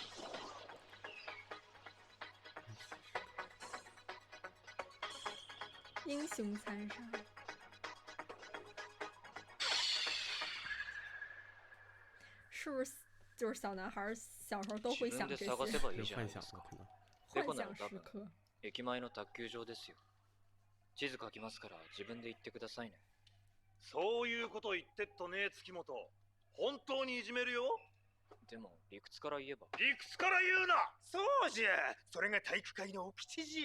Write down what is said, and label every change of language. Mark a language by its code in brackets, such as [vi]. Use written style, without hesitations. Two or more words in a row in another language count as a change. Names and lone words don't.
[zh] 英雄残杀。是不是就是小男孩小时候都会想这些？幻想了可能。幻想时刻。 [ja] 駅前の卓球場ですよ。地図書きますから自分で行ってくださいね。そういうこと言ってっとね、月本。本当にいじめるよ。でも理屈から言えば。理屈から言うな。そうじゃ。それが体育会の掟じゃ。